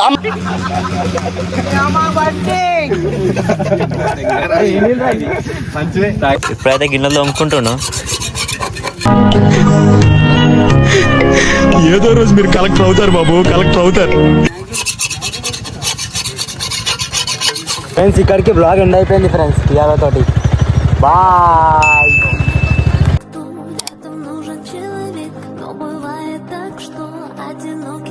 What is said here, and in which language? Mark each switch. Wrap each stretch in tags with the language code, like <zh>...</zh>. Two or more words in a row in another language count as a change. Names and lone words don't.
<te>ఇప్పుడైతే గిన్నెలు తోముకుంటున్నా. ఏదో రోజు మీరు కలెక్టర్ అవుతారు బాబు, కలెక్టర్ అవుతారు. ఫ్రెండ్స్ ఇక్కడికి</te> <en>vlog end</en> <te>అయిపోయింది ఫ్రెండ్స్ టియాగోతోటి. బాయ్.</te> <ru>Рядом нужен человек, но бывает так, что одинок.</ru>